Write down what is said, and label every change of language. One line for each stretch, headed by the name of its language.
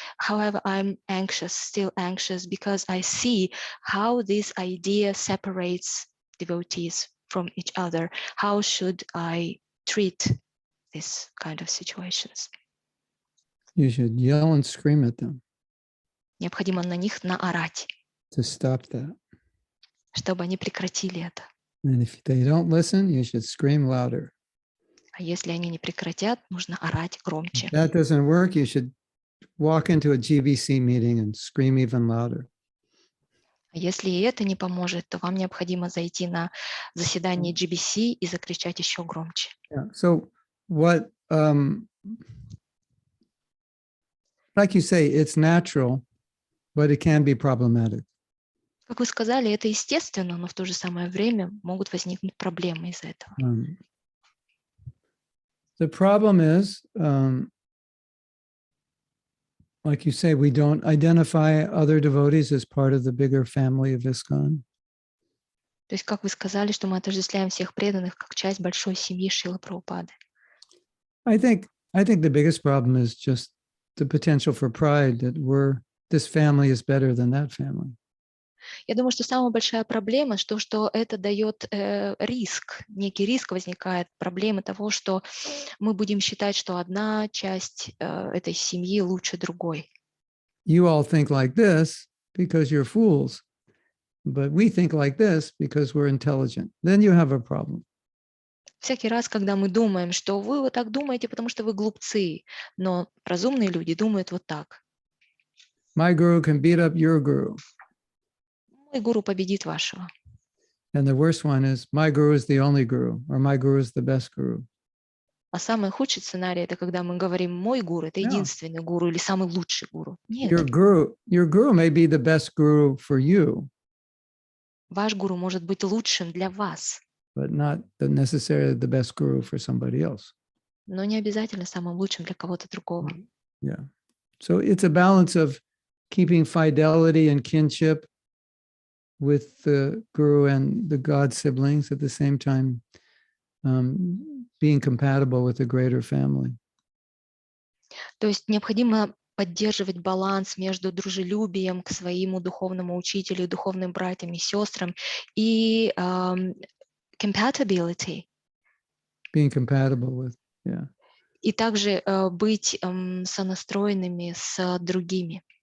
English: However, I'm still anxious, because I see how this idea separates devotees from each other. How should I treat this kind of situations? You should yell and scream at them.
Russian: Необходимо на них наорать,
English: to stop that.
Russian: чтобы они прекратили это.
English: And if they don't listen, you should scream louder.
Russian: А если они не прекратят, нужно орать громче.
English: If that doesn't work, you should walk into a GBC meeting and scream even louder.
Russian: А если и это не поможет, то вам необходимо зайти на заседание GBC и закричать еще громче.
English: Yeah. So what, like you say, it's natural, but it can be problematic.
Russian: Как вы сказали, это естественно, но в то же самое время могут возникнуть проблемы из-за этого.
English: The problem is, like you say, we don't identify other devotees as part of the bigger family of ISKCON.
Russian: То есть, как вы сказали, что мы отождествляем всех преданных как часть большой семьи Шрилы Прабхупады.
English: I think the biggest problem is just the potential for pride that this family is better than that family.
Russian: Я думаю, что самая большая проблема, что это дает риск, некий риск возникает, проблемы того, что мы будем считать, что одна часть этой семьи лучше другой.
English: You all think like this because you're fools, but we think like this because we're intelligent. Then you have a problem.
Russian: Всякий раз, когда мы думаем, что вы вот так думаете, потому что вы глупцы, но разумные люди думают вот так.
English: My guru can beat up your guru.
Russian: Мой гуру победит вашего.
English: And the worst one is my guru is the only guru, or my guru is the best guru.
Russian: А самый худший сценарий — это когда мы говорим: мой гуру — это единственный гуру или самый лучший гуру. Нет.
English: Your guru may be the best guru for you.
Russian: Ваш гуру может быть лучшим для вас,
English: but not necessarily the best guru for somebody else.
Russian: но не обязательно самым лучшим для кого-то другого.
English: Yeah. So it's a balance of keeping fidelity and kinship with the guru and the God siblings, at the same time being compatible with a greater family.
Russian: То есть необходимо поддерживать баланс между дружелюбием к своему духовному учителю, духовным братьям и сестрам и compatibility.
English: Being compatible with, yeah.
Russian: И также быть сонастроенными с другими.